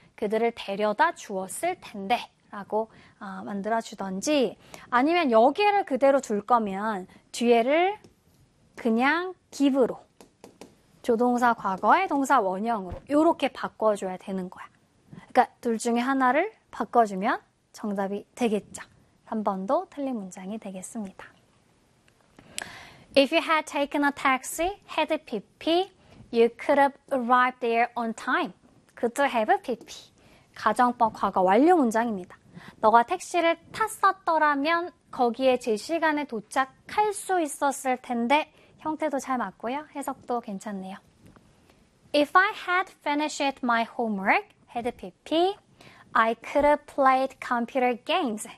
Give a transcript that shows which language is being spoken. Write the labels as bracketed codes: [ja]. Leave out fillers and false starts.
[ko] 그들을 데려다 주었을 텐데 라고 만들어주던지 아니면 여기를 그대로 둘 거면 뒤에를 그냥 give로 조동사 과거의 동사 원형으로 이렇게 바꿔줘야 되는 거야. 그러니까 둘 중에 하나를 바꿔주면 정답이 되겠죠. 3번도 틀린 문장이 되겠습니다. [en] If you had taken a taxi, had PP, you could have arrived there on time. Could have PP. [ko] 가정법 과거 완료 문장입니다. 너가 택시를 탔었더라면 거기에 제 시간에 도착할 수 있었을 텐데 형태도 잘 맞고요. 해석도 괜찮네요. [en] If I had finished my homework, had PP, I could have played computer games.